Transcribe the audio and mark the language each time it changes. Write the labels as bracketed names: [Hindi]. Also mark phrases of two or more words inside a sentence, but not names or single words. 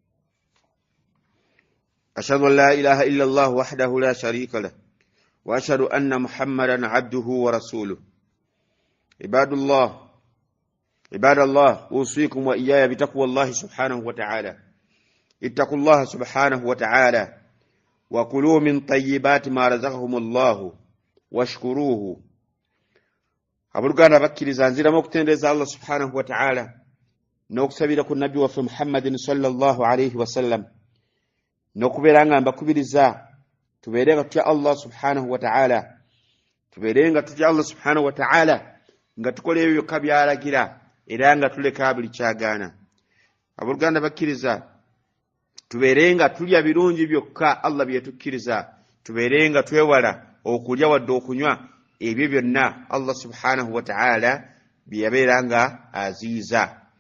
[Arabic] أشهد أن لا إله إلا الله وحده لا شريك له وأشهد أن محمدا عبده ورسوله. عباد الله أوصيكم وإياي بتقوى الله سبحانه وتعالى. اتقوا الله سبحانه وتعالى وكلوا من طيبات ما رزقهم الله واشكروه. [Ganda] abuluganda bakkiriza nziramu okutendereza Allah [Arabic] سبحانه وتعالى [Ganda] n'okusabira ku nabbi waffe Muhammadin [Arabic] صلى الله عليه وسلم, [Ganda] n'okubeera nga mbakubiriza tubeerenga tutya Allah [Arabic] سبحانه وتعالى, [Ganda] tubeerenga tutya Allah [Arabic] سبحانه وتعالى [Ganda] nga tukola ebyo byokka byalagira era nga tuleka buli kyagaana. Abuluganda bakkiriza tubeerenga tulya birungi byokka Allah bye tukkiriza, tubeerenga twewala okulya wadde okunywa ebyo byonna Allah [Arabic] سبحانه وتعالى [Ganda] bye yabeera nga aziiza.